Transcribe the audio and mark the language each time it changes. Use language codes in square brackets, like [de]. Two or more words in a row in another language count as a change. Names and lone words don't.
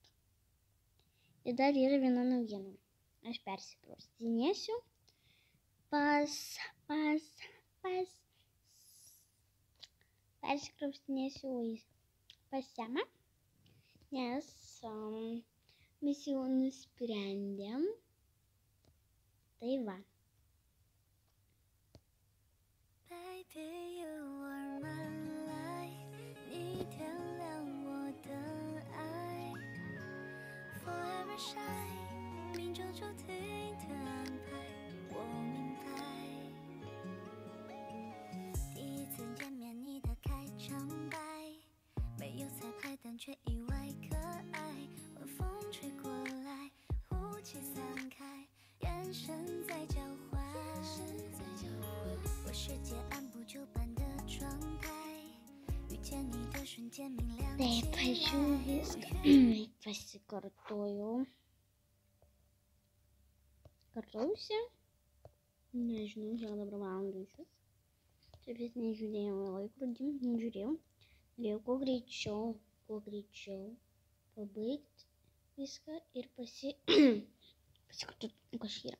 [lt] Ir dar yra viena naujiena. Aš persikraustinėsiu persikraustinėsiu pas Semą, nes mes jau nusprendėm. Tai va. [en] Baby, you are my light， [zh] 你点亮我的爱 ， [en] Forever shine， [zh] 命中注定的安排，我明白。第一次见面，你的开场白，没有彩排，但却意外可爱。晚风吹过来，雾气散开，眼神在交换。我世界按部就班的状态，遇见你的瞬间明亮起来。 [lt] Taip, aš jau viską pasikartojau. Kartausi. Nežinau, kiek dabar valandų iš vis. Taip vis nežiūrėjau į laikrodį, nežiūrėjau. Norėjau kuo greičiau pabaigti viską ir pasikartoti, kas yra.